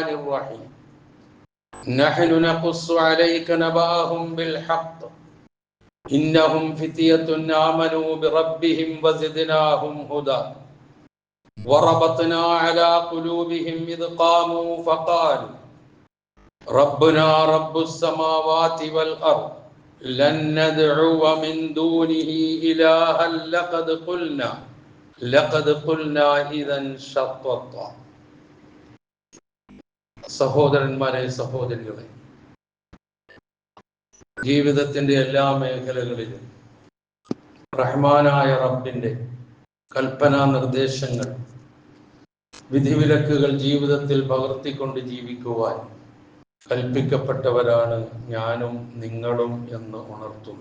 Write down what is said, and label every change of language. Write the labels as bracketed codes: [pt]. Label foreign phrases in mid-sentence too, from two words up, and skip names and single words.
[ar] الرحيم نحن نقص عليك نبأهم بالحق إنهم فتية آمنوا بربهم وزدناهم هدى وربطنا على قلوبهم إذ قاموا فقالوا ربنا رب السماوات والأرض لن ندعو من دونه إلها لقد قلنا إذا شططا [ml] സഹോദരന്മാരെ സഹോദരികളെ, ജീവിതത്തിന്റെ എല്ലാ മേഖലകളിലും റഹ്മാനായ റബ്ബിന്റെ കൽപ്പനാ നിർദ്ദേശങ്ങൾ, വിധിവിലക്കുകൾ ജീവിതത്തിൽ പകർത്തിക്കൊണ്ട് ജീവിക്കുവാൻ കൽപ്പിക്കപ്പെട്ടവരാണ് ഞാനും നിങ്ങളും എന്ന് ഉണർത്തുന്നു.